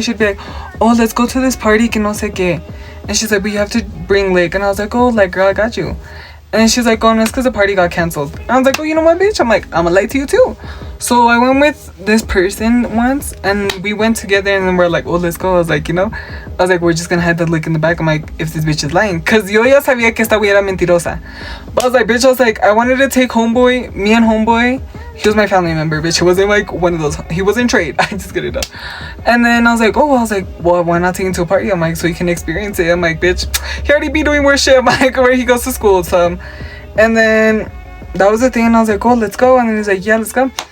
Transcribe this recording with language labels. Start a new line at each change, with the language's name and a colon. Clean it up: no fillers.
English: She'd be like, oh, let's go to this party,
Spanish: que no sé qué.
English: And she's like, but you have to bring Lick. And I was like, oh, like, girl, I got you. And then she's like, oh, no, it's because the party got canceled. And I was like, oh, you know what, bitch? I'm like, I'm gonna lie to you too. So I went with this person once, and we went together, and then we're like, oh, let's go. I was like, you know, I was like, we're just gonna have the Lick in the back. I'm like, if this bitch is lying. Because
Spanish: yo ya sabía que esta güey era mentirosa.
English: But I was like, bitch, I was like, I wanted to take homeboy, me and homeboy. He was my family member, bitch. He wasn't like one of those. He wasn't trade. I just get it up. And then I was like, well, why not take him to a party? I'm like, so you can experience it. I'm like, bitch, he already be doing worse shit. I'm like, where he goes to school. So, and then that was the thing. And I was like, oh, let's go. And then he's like, yeah, let's go.